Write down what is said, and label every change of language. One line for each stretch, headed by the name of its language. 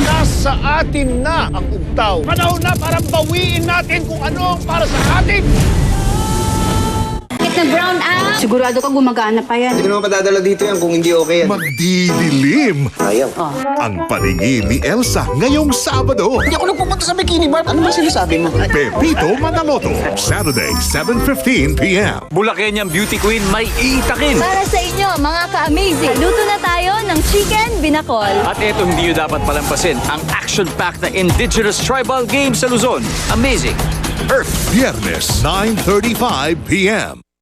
Filipino: Nasa atin na ang ugtaw. Panahon na para bawiin natin kung ano ang para sa atin.
English: Get the brown out!
Filipino: Sigurado ka gumagana pa yan. Hindi ko naman padadala dito yan kung hindi okay yan. magdidilim Ayaw. ang paningin ni Elsa ngayong Sabado. Hindi ako nang pumunta sa bikini bar. Ano ba sinasabi mo?
English: Pepito Manaloto, Saturday, 7:15 p.m.
Filipino: Bulakenyang beauty queen may iitakin. Para sa inyo, mga ka-amazing, luto na tayo ng chicken binakol. At eto hindi nyo dapat palampasin ang action-packed na Indigenous Tribal Games sa Luzon. Amazing! Earth! Biyernes, 9:35 p.m.